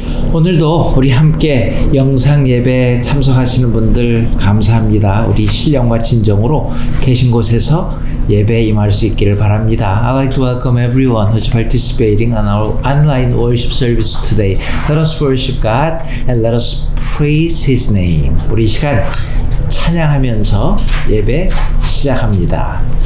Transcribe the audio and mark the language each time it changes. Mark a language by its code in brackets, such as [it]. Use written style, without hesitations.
[ko] 오늘도 우리 함께 영상 예배 참석하시는 분들 감사합니다. 우리 신령과 진정으로 계신 곳에서 예배에 임할 수 있기를 바랍니다. [en] I'd like to welcome everyone who's participating on our online worship service today. Let us worship God and let us praise His name. [ko] 우리 이 시간 찬양하면서 예배 시작합니다.